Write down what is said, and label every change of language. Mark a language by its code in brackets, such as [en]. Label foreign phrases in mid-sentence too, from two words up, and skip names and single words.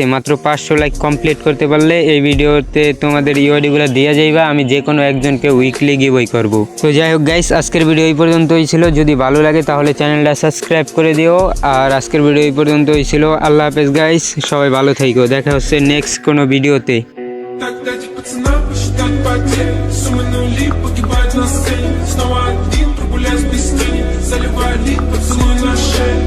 [bn] মাত্র 500 লাইক কমপ্লিট করতে পারলে এই ভিডিওতে তোমাদের ইউআইডিগুলো দিয়ে যাইবা, আমি যে কোনো একজনকে [en] weekly giveaway [bn] করব। তো যাই হোক গাইস, আজকের ভিডিও এই পর্যন্তই ছিল। যদি ভালো লাগে তাহলে চ্যানেলটা সাবস্ক্রাইব করে দিও। আর আজকের ভিডিও এই পর্যন্তই ছিল। [ar] الله حافظ [bn] গাইস, সবাই ভালো থেকো, দেখা হচ্ছে নেক্সট কোনো ভিডিওতে। [ru] Снова один, прогуляюсь без тени, заливаю лид, поцелуй на шею.